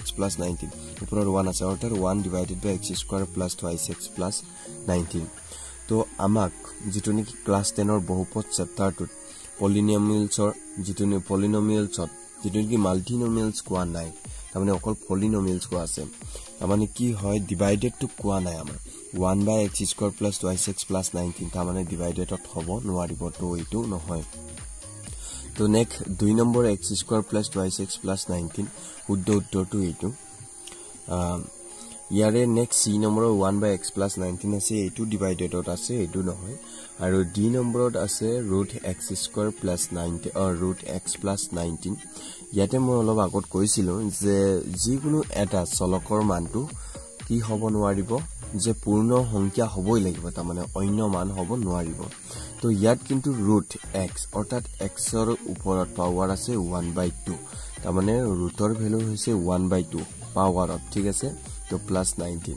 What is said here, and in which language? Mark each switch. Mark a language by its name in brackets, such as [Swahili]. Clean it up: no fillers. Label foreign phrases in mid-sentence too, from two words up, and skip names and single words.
[Assamese] প্লাস 19 ওপৰৰ 1 আছে অৰ্থাৎ 1 [English] divided by x square plus 2x plus 19 [Assamese] তো আমাক যেটো নেকি ক্লাস 10 ৰ বহুপদ চেপ্টাৰটোত পলিনোমিয়েলছৰ যেটো নেকি মাল্টিনোমিয়েলছ কোৱা নাই তাৰমানে অকল পলিনোমিয়েলছ কোৱা আছে তাৰমানে কি হয় ডিভাইডেড টু কোৱা নাই আমাৰ [English] 1 by x square plus 2x plus 19 [Assamese] তাৰমানে ডিভাইডেড হ'ব নোৱাৰিব তো এইটো নহয় তো নেক্সট 2 নম্বৰ [English] x square plus 2x plus 19 [Assamese] শুদ্ধ উত্তৰটো এইটো ইয়াৰে নেক্সট c নম্বৰ [English] 1 by x plus 19 [Assamese] আছে এইটো ডিভাইডেডত আছে এইটো নহয় আৰু d নম্বৰত আছে [English] √x square plus 90 or √x plus 19 [Assamese] ইয়াতে মই অলপ আগত কৈছিলো যে যিকোনো এটা চলকৰ মানটো কি হ'ব নোৱাৰিব যে পূৰ্ণ সংখ্যা হ'বই লাগিব তাৰমানে অন্য মান হ'ব নোৱাৰিব তো ইয়াত কিন্তু √x অৰ্থাৎ x ৰ ওপৰত পাৱাৰ আছে 1/2 তাৰমানে ৰুটৰ ভ্যালু হৈছে 1/2 পাৱাৰত ঠিক আছে তো প্লাস 19